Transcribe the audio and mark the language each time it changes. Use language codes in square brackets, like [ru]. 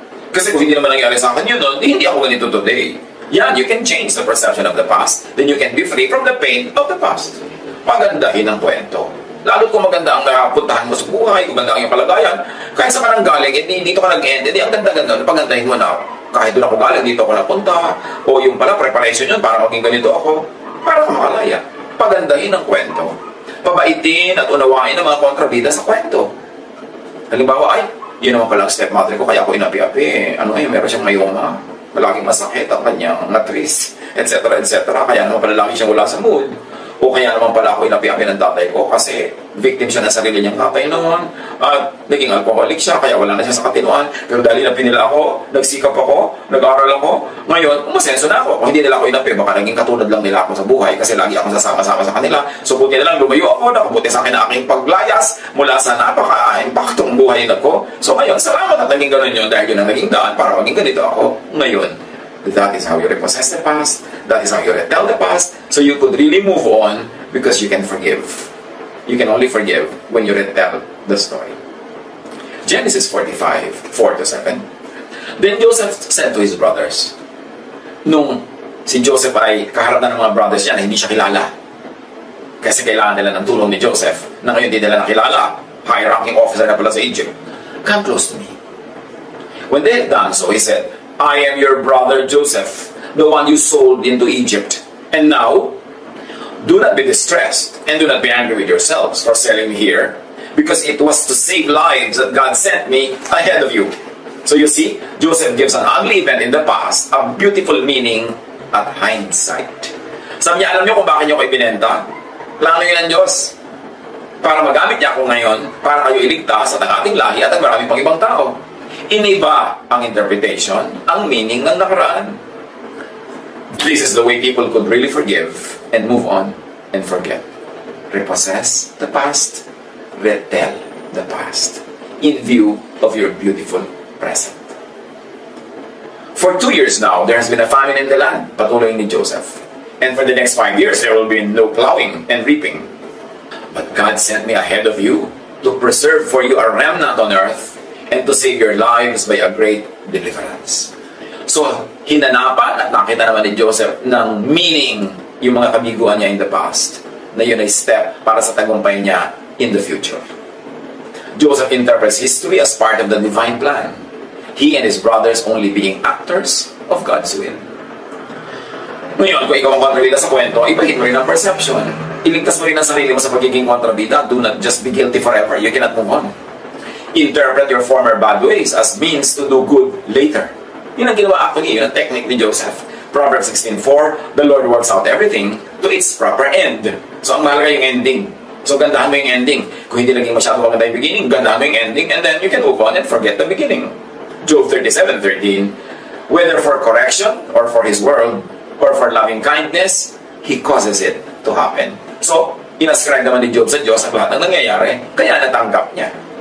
[tl] Kasi kung hindi naman nangyari sa akin yun, hindi ako ganito today. [en] Yan, you can change the perception of the past. Then you can be free from the pain of the past. [tl] Pagandahin ang kwento. Lalo kung maganda ang napuntahan mo sa buhay, kung maganda ang iyong palagayan, kahit sa ka nang galing, dito ka nag-end, ang ganda-ganda, pagandahin mo na, kahit doon ako galing, dito ako napunta, o yung pala, preparation yun para maging ganito ako, para ka makalaya. Pagandahin ang kwento. Pabaitin at unawain ang mga kontrabida sa kwento. Halimbawa, ay, yun naman palang stepmother ko, kaya ako inapi-api. Ano meron siyang mayoma. Malaging masakit ang kanyang matris, etc. etc. Kaya naman pala lagi siyang wala sa mood. O kaya naman pala ako inapi-api ng tatay ko kasi victim siya ng sarili niyang tatay noon. At naging alcoholic siya, kaya wala na siya sa katinuan. Pero dahil inapi nila ako, nagsikap ako, nag-aral ako, ngayon, umasenso na ako. Kung hindi nila ako inapi, baka naging katulad lang nila ako sa buhay kasi lagi akong sasama-sama sa kanila. So buti na lang, lumayo ako, nakabuti sa akin na aking paglayas mula sa napaka-impaktong buhay na ko. So ngayon, salamat at naging ganun yun dahil yun ang naging daan para maging ganito ako ngayon. [en] That is how you repossess the past. That is how you retell the past. So you could really move on because you can forgive. You can only forgive when you retell the story. [tl] Genesis 45:4-7. [en] Then Joseph said to his brothers, [tl] nung si Joseph ay kaharap na ng mga brothers niya na hindi siya kilala, kasi kailangan nila ng tulong ni Joseph, na ngayon hindi nila nakilala, high-ranking officer na pala sa Egypt, [en] "Come close to me." When they had done so, he said, "I am your brother Joseph, the one you sold into Egypt. And now, do not be distressed and do not be angry with yourselves for selling me here, because it was to save lives that God sent me ahead of you." So you see, Joseph gives an ugly event in the past a beautiful meaning at hindsight. [tl] Sabi niya, alam niyo kung bakit niyo ko ibinenta? Plano yun ng Diyos. Para magamit niya ako ngayon, para kayo iligtas at ang ating lahi at ang marami pang ibang tao. Iniba ang interpretation, ang meaning ng nakaraan. [en] This is the way people could really forgive and move on and forget. Repossess the past, retell the past, in view of your beautiful present. For 2 years now, there has been a famine in the land, [tl] patuloy ni Joseph. [en] And for the next 5 years, there will be no plowing and reaping. But God sent me ahead of you to preserve for you a remnant on earth and to save your lives by a great deliverance. [tl] So, hinanapan at nakita naman ni Joseph ng meaning yung mga kabiguan niya in the past, na yun ay step para sa tagumpay niya in the future. [en] Joseph interprets history as part of the divine plan. He and his brothers only being actors of God's will. [tl] Ngayon, kung ikaw ang kontrabida sa kwento, ibahin mo rin ang perception. Iligtas mo rin ang sarili mo sa pagiging kontrabida. [en] Do not just be guilty forever. You cannot move on. Interpret your former bad ways as means to do good later. [tl] Yun ang ginawa actually, yun ang technique ni Joseph. Proverbs 16:4, [en] the Lord works out everything to its proper end. [tl] So ang mahalaga yung ending. So gandahan mo yung ending. Kung hindi naging masyado maganda yung beginning, gandahan mo yung ending, [en] and then you can move on and forget the beginning. Job 37:13, whether for correction or for his world or for loving kindness, he causes it to happen. [tl] So, inascribe naman ni Job sa Diyos ang lahat ng nangyayari, kaya natanggap niya.